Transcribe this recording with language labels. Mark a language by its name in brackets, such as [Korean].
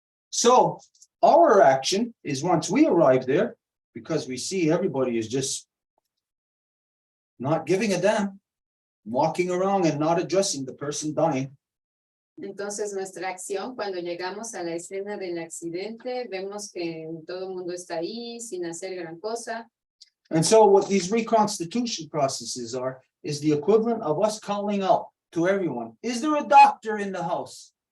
[English] So our action is, once we arrive there, because we see everybody is just not giving a damn, walking around and not addressing the person dying. [Spanish] Entonces nuestra acción cuando llegamos a la escena del accidente, vemos que todo el mundo está ahí sin hacer gran cosa. [English] And so what these reconstitution processes are, is the equivalent of us calling out to everyone, is there a doctor in the house?